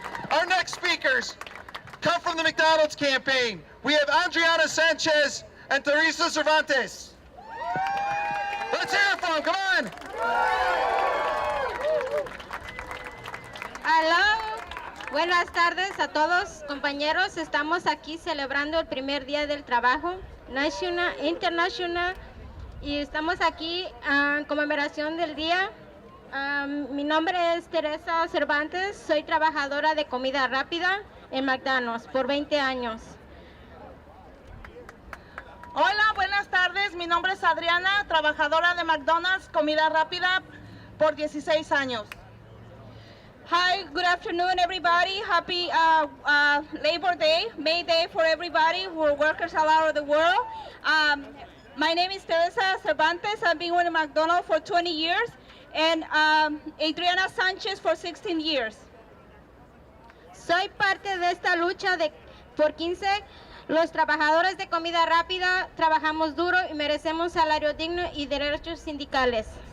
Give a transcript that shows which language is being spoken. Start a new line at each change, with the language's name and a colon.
English: Our next speakers come from the McDonald's campaign. We have Adriana Sanchez and Teresa Cervantes. Let's hear it for them, come on!
Spanish: Hola, buenas tardes a todos, compañeros. Estamos aquí celebrando el primer día del trabajo nacional, internacional, y estamos aquí en conmemoración del día. Mi nombre es Teresa Cervantes, soy trabajadora de comida rápida en McDonald's por 20 años. Hola, buenas tardes. Mi nombre es Adriana, trabajadora de McDonald's, comida rápida, por 16 años.
English: Hi, good afternoon, everybody. Happy Labor Day, May Day for everybody, for workers all over the world. My name is Teresa Cervantes. I've been with McDonald's for 20 years, and Adriana Sanchez for 16 years.
Spanish: Soy parte de esta lucha por 15. Los trabajadores de comida rápida trabajamos duro y merecemos salario digno y derechos sindicales.